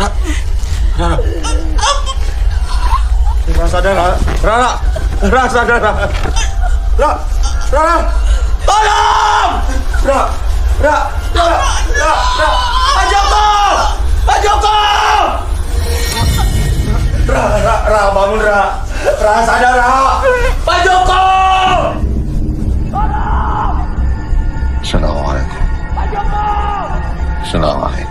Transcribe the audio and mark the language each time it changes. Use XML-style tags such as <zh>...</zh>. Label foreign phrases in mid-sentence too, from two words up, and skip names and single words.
<id>Ra sadar, Ra. Ra sadar, Ra. Ra. Tolong! Ra. Pak Joko! Ra, bangun, Ra. Ra sadar, Ra. Pak Joko! Assalamualaikum. Assalamualaikum.</id>